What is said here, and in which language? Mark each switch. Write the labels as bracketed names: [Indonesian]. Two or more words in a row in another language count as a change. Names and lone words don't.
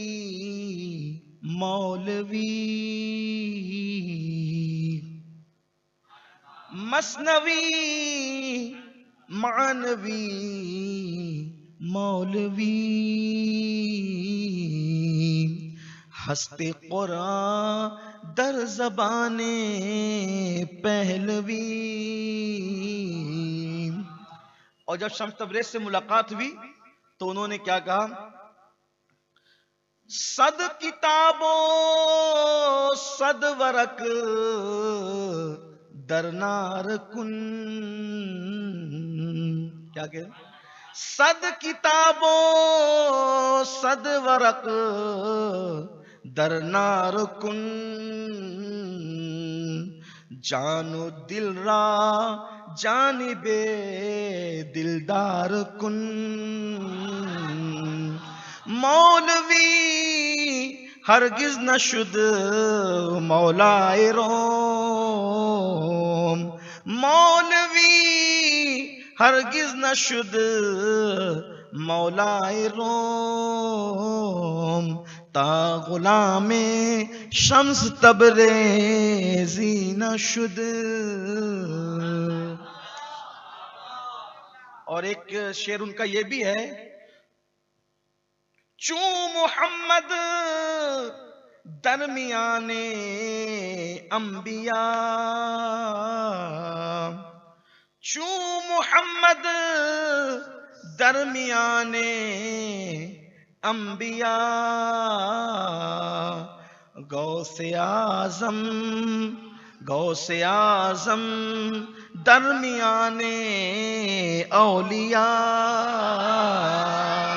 [Persian] مولوی، مثنوی معنوی مولوی، ہست قرآن در زبان پہلوی. [Urdu] اور جب شمس تبریز سے ملاقات ہوئی تو انہوں نے کیا کہا؟ [Persian] صد کتابوں صد ورق در نار کن، [Urdu] کیا کہ [Persian] صد کتابوں صد ورق در نار کن، جان و دل را جانب دلدار کن، مولوی ہرگز نشد مولائے روم، مولوی ہرگز نشد مولائے روم، تا غلام شمس تبریزی نشد۔ [Urdu] اور ایک شعر ان کا یہ بھی ہے، [Persian] چوں محمد درمیان انبیاء، چوں محمد درمیان انبیاء، غوث اعظم غوث اعظم درمیان اولیاء۔